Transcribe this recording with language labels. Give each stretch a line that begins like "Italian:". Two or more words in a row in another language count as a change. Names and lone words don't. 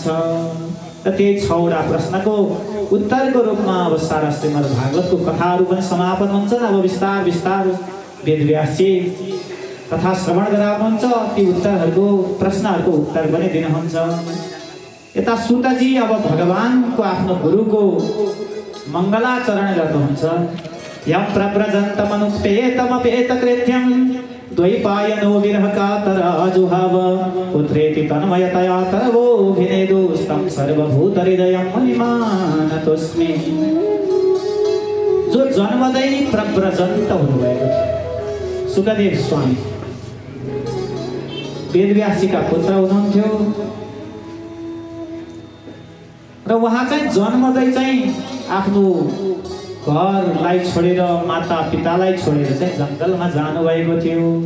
Nepali: र त्यही 6वटा प्रश्नको उत्तरको रूपमा अब सारा श्रीमद् भागवतको कथाहरू पनि समापन हुन्छन्। अब विस्तार विस्तार वेदव्यासजी कथा श्रवण गराउनुहुन्छ, ती उत्तरहरूको प्रश्नहरूको उत्तर पनि दिनुहुन्छ। यता सुतजी अब भगवानको आफ्नो गुरुको मङ्गलाचरण गर्नुहुन्छ।
Sanskrit: यम प्रव्रजन्तमनुपेतमपेतकृत्यं द्वैपायनो विरहकातर अजुहाव पुत्रेति तन्मयतया तरवोऽभिनेदुस्तं सर्वभूतहृदयं मुनिमानतोऽस्मि।
Nepali: जो जन्मदै प्रव्रजन्त हुनुभएको सुखदेव स्वामी वेदव्यासजीका पुत्र हुनुहुन्थ्यो र उहाँ चाहिँ जन्मदै चाहिँ आफ्नो घरलाई छोडेर माता पितालाई छोडेर चाहिँ जङ्गलमा जानुभएको थियो।